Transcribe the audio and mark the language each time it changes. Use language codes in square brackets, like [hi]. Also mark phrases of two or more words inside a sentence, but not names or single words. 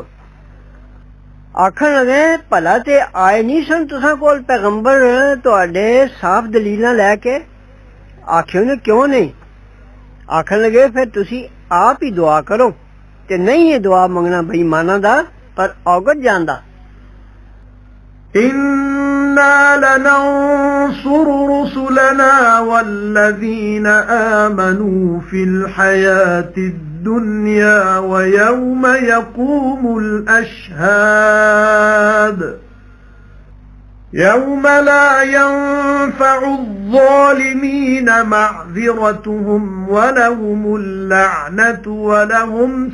[pa] ਆਖਣ ਲਗੇ ਭਲਾ ਤੇ ਆਏ ਨਹੀਂ ਸਨ ਤੁਸਾਂ ਕੋਲ ਪੈਗੰਬਰ ਤੁਹਾਡੇ ਸਾਫ਼ ਦਲੀਲਾਂ ਲੈ ਕੇ? ਆਖਿਓ ਨੇ ਕਿਉਂ ਨਹੀਂ? ਆਖਣ ਲਗੇ ਫਿਰ ਤੁਸੀਂ ਆਪ ਹੀ ਦੁਆ ਕਰੋ। ਤੇ ਨਹੀਂ ਇਹ ਦੁਆ ਮੰਗਣਾ ਬੇਈਮਾਨਾਂ ਦਾ ਪਰ ਔਗਤ ਜਾਂਦਾ। [ar] إنا لننصر رسلنا والذين آمنوا في الحياة الدنيا ويوم يقوم الأشهاد يوم لا ينفع الظالمين معذرتهم ولهم اللعنة ولهم